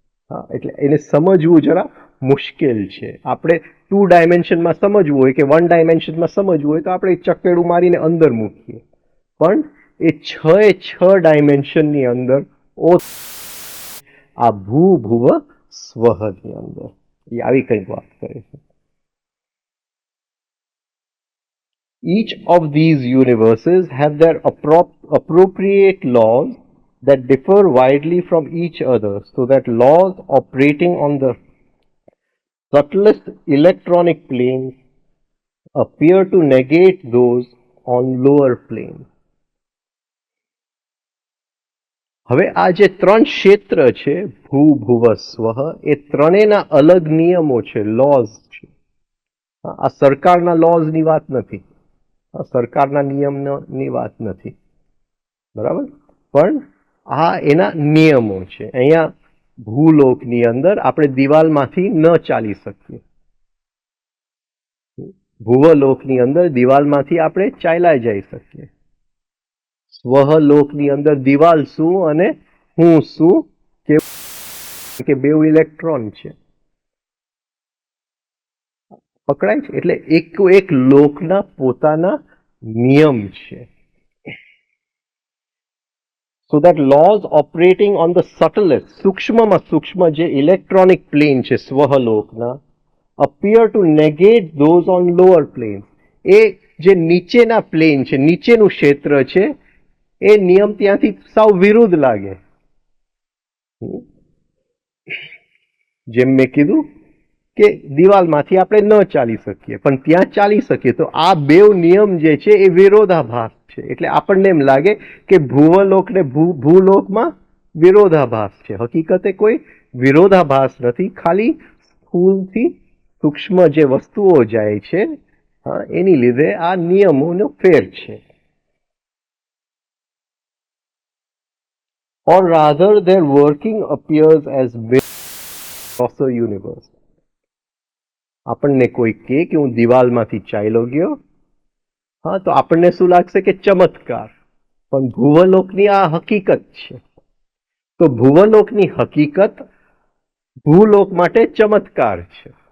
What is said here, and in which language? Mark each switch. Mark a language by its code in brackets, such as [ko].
[gu] હા, એટલે એને સમજવું જરા મુશ્કેલ છે. આપણે 2 ડાયમેન્શનમાં સમજવું હોય કે 1 ડાયમેન્શનમાં સમજવું હોય તો આપણે ચકેડું મારીને અંદર મૂકીએ, પણ એ 6 ડાયમેન્શનની અંદર આ ભૂ ભુવ સ્વહની અંદર એ આવી કંઈક વાત કરે છે. [en] Each of these universes have their appropriate laws that differ widely from each other, so that laws operating on the subtlest electronic planes appear to negate those on lower planes. [gu] હવે આ જે ત્રણ ક્ષેત્ર છે ભૂ ભુવ સ્વહ, એ ત્રણેયના અલગ નિયમો છે, લોઝ છે. આ સરકારના લોઝની વાત નથી, સરકારના નિયમની વાત નથી, બરાબર, પણ આ એના નિયમો છે. અહીંયા ભૂલોકની અંદર આપણે દિવાલમાંથી ન ચાલી શકીએ, ભુવલોકની અંદર દિવાલમાંથી આપણે ચાલ્યા જઈ શકીએ. સ્વહલોકની અંદર દિવાલ શું અને હું શું કે બેઉ ઇલેક્ટ્રોન છે, પકડાય છે. એટલે એક લોકના પોતાના નિયમ છે. [en] So that laws operating on the subtlest, [gu] સૂક્ષ્મમાં સૂક્ષ્મ જે ઇલેક્ટ્રોનિક પ્લેન છે સ્વહલોકના, [en] appear to negate those on lower planes. [gu] એ જે નીચેના પ્લેન છે, નીચેનું ક્ષેત્ર છે, એ નિયમ ત્યાંથી સાવ વિરુદ્ધ લાગે. જેમ મેં કીધું કે દિવાલમાંથી આપણે ન ચાલી શકીએ પણ ત્યાં ચાલી શકીએ, તો આ બેવ નિયમ જે છે એ વિરોધાભાસ છે. એટલે આપણને એમ લાગે કે ભુવલોક ને ભૂલોકમાં વિરોધાભાસ છે. હકીકતે કોઈ વિરોધાભાસ નથી, ખાલી સ્થૂળથી સૂક્ષ્મ જે વસ્તુઓ જાય છે એની લીધે આ નિયમોનો ફેર છે. [en] Or rather their working appears as across the universe. [gu] આપણને કોઈ કહે કે હું દિવાલમાંથી ચાલ્યો ગયો, હા, તો આપણને શું લાગશે કે ચમત્કાર, પણ ભુવલોકની આ હકીકત છે. તો ભુવલોકની હકીકત ભૂલોક માટે ચમત્કાર છે.